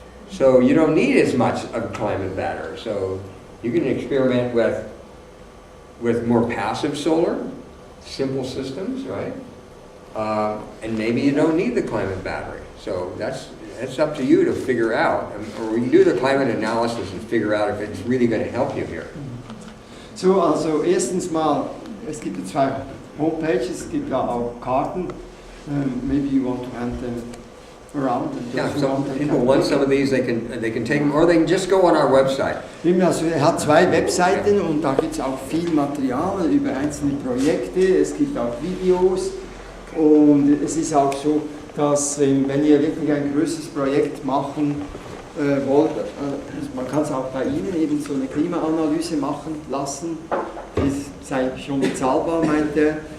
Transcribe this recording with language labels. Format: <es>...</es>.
<en>So you don't need as much of a climate battery. So you can experiment with more passive solar, simple systems, right? And maybe you don't need the climate battery. So that's up to you to figure out. Or we can do the climate analysis and figure out if it's really going to help you here.</en> <de>So, also erstens mal, es gibt zwei Homepages, es gibt ja auch Karten.</de> <en>Maybe you want to hand them around. Yeah, some people want some of these, they can take them, or they can just go on our website.</en> <de>Also, hat zwei Webseiten und da gibt es auch viel Material über einzelne Projekte, es gibt auch Videos und es ist auch so, dass wenn ihr wirklich ein größeres Projekt machen wollt, man kann es auch bei Ihnen eben so eine Klimaanalyse machen lassen, die sei schon bezahlbar, meint er.</de>